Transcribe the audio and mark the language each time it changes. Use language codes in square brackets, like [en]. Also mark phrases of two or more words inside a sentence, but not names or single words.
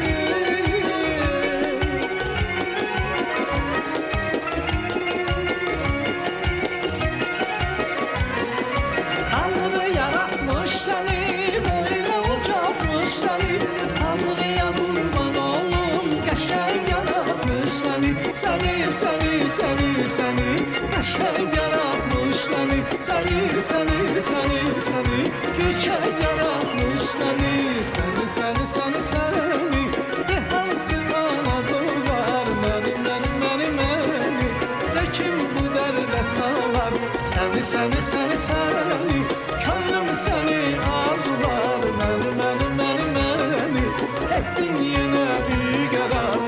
[tr] Tanrı yaratmış seni, böyle uçatmış seni, Tanrı'ya kurban olun, qəşəng yaratmış seni. [az] Seni, qəşəng yaratmış seni, seni, göyçək yaratmış seni. Seni, de hansı ana doğar məni, de kim bu dərdə salar? Səni, könlüm səni arzular məni, etdin yenə bir qərar.